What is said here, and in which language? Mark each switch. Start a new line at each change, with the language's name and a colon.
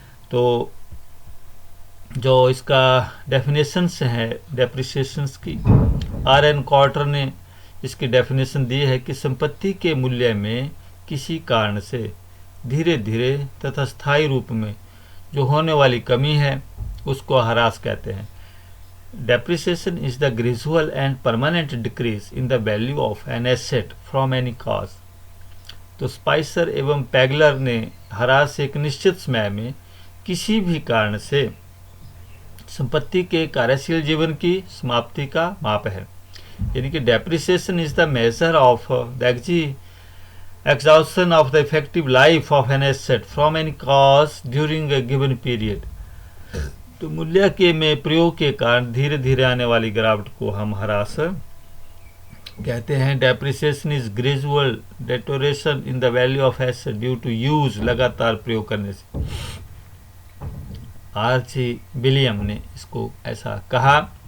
Hindi: तो जो इसका डेफिनेशंस है डेप्रिसिएशंस की, R.N. कॉर्टर ने इसकी डेफिनेशन दी है कि संपत्ति के मूल्य में किसी कारण से धीरे धीरे तथा स्थायी रूप में जो होने वाली कमी है उसको ह्रास कहते हैं.
English: Depreciation is the gradual and permanent decrease in the value of an asset from any cause.
Hindi: तो स्पाइसर एवं पैगलर ने ह्रास एक निश्चित समय में किसी भी कारण से संपत्ति के कार्यशील जीवन की समाप्ति का माप है.
English: यानी कि depreciation is the measure of the exhaustion of the effective life of an asset from any cause during a given period.
Hindi: तो मूल्य के में प्रयोग के कारण धीरे धीरे आने वाली गिरावट को हम ह्रास कहते हैं.
English: depreciation is gradual deterioration in the value of asset due to use,
Hindi: लगातार प्रयोग करने से. R.G. विलियम ने इसको ऐसा कहा.